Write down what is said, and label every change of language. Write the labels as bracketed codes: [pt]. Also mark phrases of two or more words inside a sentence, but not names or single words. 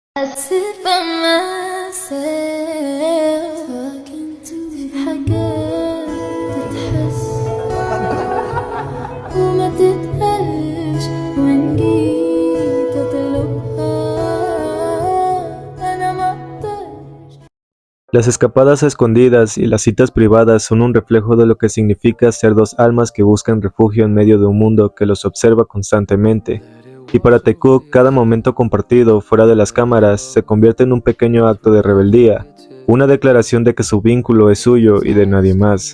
[en] I sit by myself talking to [ar] حاجات تتحس وما تتقالش وإن جيت أطلبها أنا مقدرش. [es] Las escapadas a escondidas y las citas privadas son un reflejo de lo que significa ser dos almas que buscan refugio en medio de un mundo que los observa constantemente. Y para Taekook, cada momento compartido fuera de las cámaras se convierte en un pequeño acto de rebeldía, una declaración de que su vínculo es suyo y de nadie más.